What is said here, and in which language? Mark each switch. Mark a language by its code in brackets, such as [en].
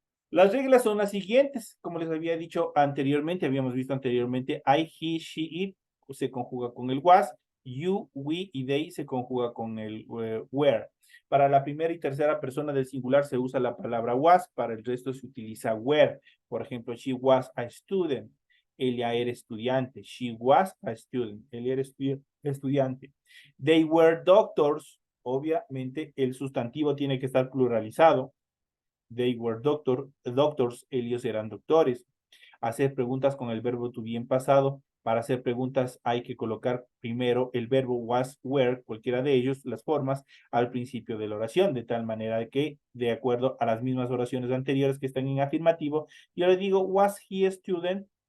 [es] Las reglas son las siguientes, como les había dicho anteriormente, habíamos visto anteriormente, I, he, she, it se conjuga con el was, you, we y they se conjuga con el were. Para la primera y tercera persona del singular se usa la palabra was, para el resto se utiliza were. Por ejemplo, [en] she was a student, [es] ella era estudiante, she was a student, ella era estudiante. [en] They were doctors, [es] obviamente el sustantivo tiene que estar pluralizado. [en] They were doctors, [es] ellos eran doctores. Hacer preguntas con el verbo to be en pasado. Para hacer preguntas hay que colocar primero el verbo was, were, cualquiera de ellos, las formas, al principio de la oración, de tal manera que, de acuerdo a las mismas oraciones anteriores que están en afirmativo, yo le digo, [en] was he a student?